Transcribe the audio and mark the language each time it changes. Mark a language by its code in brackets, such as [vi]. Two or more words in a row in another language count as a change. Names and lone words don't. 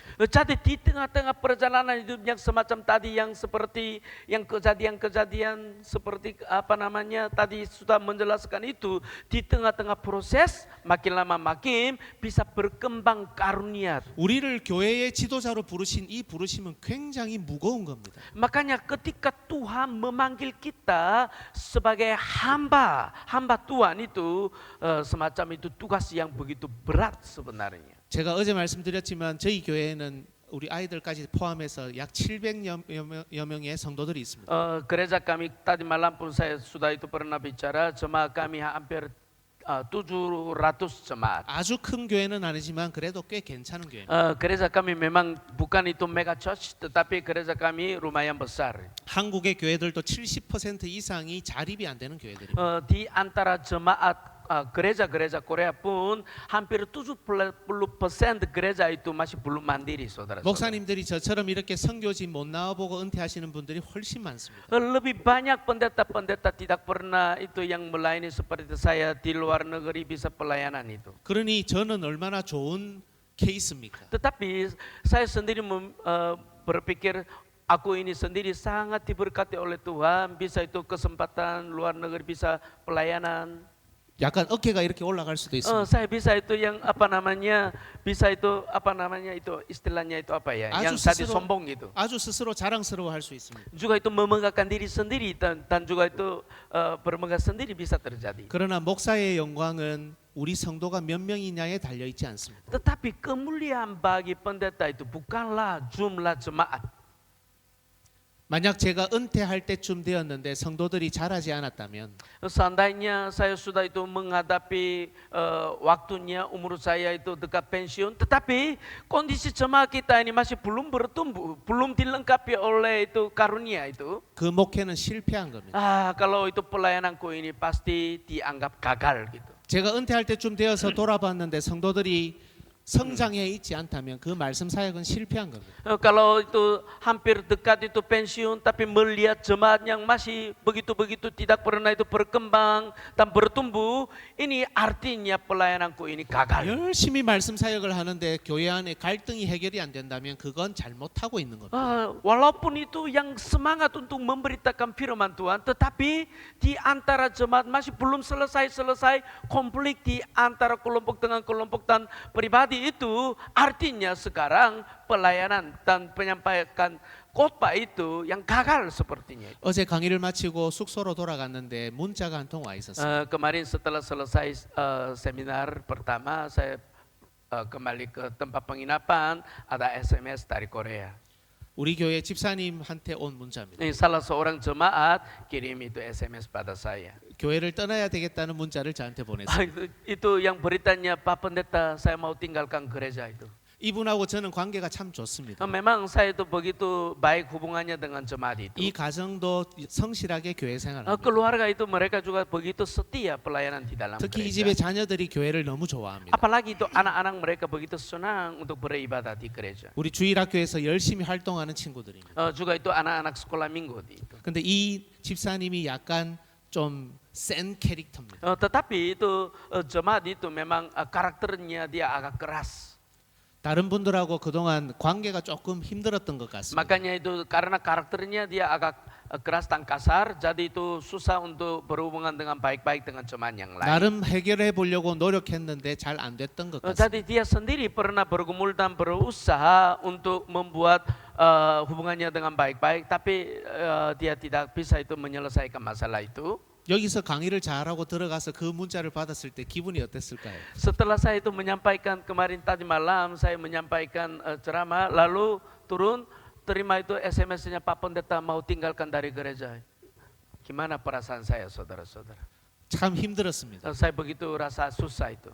[id] Jadi di tengah-tengah perjalanan hidup yang semacam tadi yang seperti yang kejadian-kejadian seperti apa namanya tadi sudah menjelaskan itu, di tengah-tengah proses makin lama makin bisa berkembang karunia. [ko] 우리를 교회의 지도자로 부르신 이 부르심은 굉장히 무거운 겁니다. [id] Makanya ketika Tuhan memanggil kita sebagai hamba Tuhan itu semacam itu tugas yang begitu berat sebenarnya. [ko] 제가 어제 말씀드렸지만 저희 교회에는 우리 아이들까지 포함해서 약 700여 명의 성도들이 있습니다. [id] Gereja kami tadi malam pun saya sudah itu pernah bicara, jemaat kami hampir 700 jemaat. [ko] 아주 큰 교회는 아니지만 그래도 꽤 괜찮은 교회. [id] Gereja kami memang bukan itu [en] mega church, [id] tetapi gereja kami lumayan besar. [ko] 한국의 교회들도 70% 이상이 자립이 안 되는 교회들입니다. [id] Di antara jemaat gereja-gereja Korea pun hampir 70% gereja itu masih belum mandiri, saudara. [ko] 목사님들이 저처럼 이렇게 선교지 못 나와보고 은퇴하시는 분들이 훨씬 많습니다. [id] Lebih banyak pendeta-pendeta tidak pernah itu yang melayani seperti saya di luar negeri bisa pelayanan itu. [ko] 그러니 저는 얼마나 좋은 케이스입니까? [id] Tetapi saya sendiri berpikir aku ini sendiri sangat diberkati oleh Tuhan, bisa itu kesempatan luar negeri bisa pelayanan. [ko] 약간 어깨가 이렇게 올라갈 수도 있습니다. [id] Saya bisa itu yang apa namanya itu istilahnya itu apa ya, yang tadi sombong gitu. [ko] 아주 스스로 자랑스러워할 수 있습니다. [id] Juga itu memegahkan diri sendiri dan juga itu bermegah sendiri bisa terjadi. [ko] 그러나 목사의 영광은 우리 성도가 몇 명이냐에 달려 있지 않습니다. [id] Tetapi kemuliaan bagi pendeta itu bukanlah jumlah jemaat. [ko] 만약 제가 은퇴할 때쯤 되었는데 성도들이 자라지 않았다면 [id] Seandainya saya sudah itu menghadapi waktunya umur saya itu dekat pensiun, tetapi kondisi jemaat kita ini masih belum bertumbuh, belum dilengkapi oleh itu karunia itu. [ko] 그 목회는 실패한 겁니다. [id] Kalau itu pelayananku ini pasti dianggap gagal gitu. [ko] 제가 은퇴할 때쯤 되어서 돌아봤는데 성도들이 성장해 있지 않다면 그 말씀 사역은 실패한 겁니다. [id] Kalau itu hampir dekat itu pensiun, tapi melihat jemaat yang masih begitu-begitu tidak pernah itu berkembang dan bertumbuh, ini artinya pelayananku ini gagal. [ko] 열심히 말씀 사역을 하는데 교회 안에 갈등이 해결이 안 된다면 그건 잘못하고 있는 겁니다. [id] Walaupun itu yang semangat untuk memberitakan firman Tuhan, tetapi di antara jemaat masih belum selesai konflik di antara kelompok dengan kelompok dan pribadi itu, artinya sekarang pelayanan dan penyampaian khotbah itu yang gagal sepertinya. [ko] 어제 강의를 마치고 숙소로 돌아갔는데 문자가 한 통 와 있었어요. [id] Kemarin setelah selesai seminar pertama, saya kembali ke tempat penginapan, ada SMS dari Korea. [ko] 우리 교회 집사님한테 온 문자입니다. [id] Ini salah seorang jemaat kirim itu SMS pada saya. [ko] 교회를 떠나야 되겠다는 문자를 저한테 보냈어요. [id] Itu yang beritanya, Pak Pendeta, saya mau tinggalkan gereja itu. [ko] 이분하고 저는 관계가 참 좋습니다. [id] Memang saya itu begitu baik hubungannya dengan jemaat itu. [ko] 이 가정도 성실하게 교회 생활합니다. [id] Keluarga itu mereka juga begitu setia pelayanan di dalam [ko] 특히 이 [id] gereja. [ko] 집의 자녀들이 교회를 너무 좋아합니다. [id] Apalagi itu anak-anak mereka begitu senang untuk beribadah di gereja. [ko] 우리 주일학교에서 열심히 활동하는 친구들입니다. [id] Juga itu anak-anak sekolah minggu itu. [ko] 근데 이 집사님이 약간 좀 센 캐릭터입니다. [id] Tetapi itu jemaat itu memang karakternya dia agak keras. [ko] 다른 분들하고 그동안 관계가 조금 힘들었던 것 같습니다. [id] Makanya itu karena karakternya dia agak keras dan kasar, jadi itu susah untuk berhubungan dengan baik-baik dengan jemaat yang lain. [ko] 나름 해결해 보려고 노력했는데 잘 안 됐던 것 같습니다. [id] Jadi dia sendiri pernah bergumul dan berusaha untuk membuat hubungannya dengan baik-baik, tapi dia tidak bisa itu menyelesaikan masalah itu. [ko] 여기서 강의를 잘하고 들어가서 그 문자를 받았을 때 기분이 어땠을까요? [id] Setelah saya itu menyampaikan kemarin tadi malam, saya menyampaikan ceramah, lalu turun terima itu SMS-nya, Pak Pendeta mau tinggalkan dari gereja. Gimana perasaan saya, saudara-saudara? [ko] 참 힘들었습니다. [id] Saya begitu rasa susah itu.